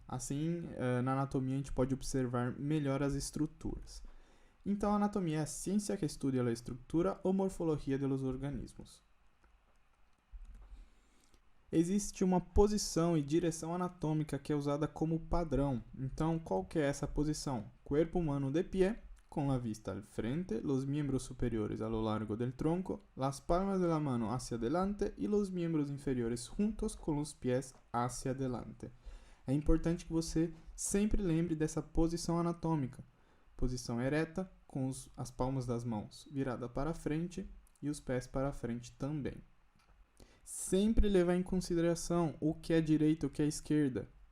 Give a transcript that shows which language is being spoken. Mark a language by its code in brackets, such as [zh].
[pt] Assim, na anatomia a gente pode observar melhor as estruturas. Então, a anatomia é a ciência que estuda a estrutura ou morfologia dos organismos. Existe uma posição e direção anatômica que é usada como padrão. Então, qual que é essa posição? [es] Corpo humano de pie, con la vista al frente, los miembros superiores a lo largo del tronco, las palmas de la mano hacia adelante y los miembros inferiores juntos con los pies hacia adelante. [pt] É importante que você sempre lembre dessa posição anatômica. Posição ereta, com as palmas das mãos viradas para frente e os pés para frente também. Sempre levar em consideração o que é direita e o que é esquerda.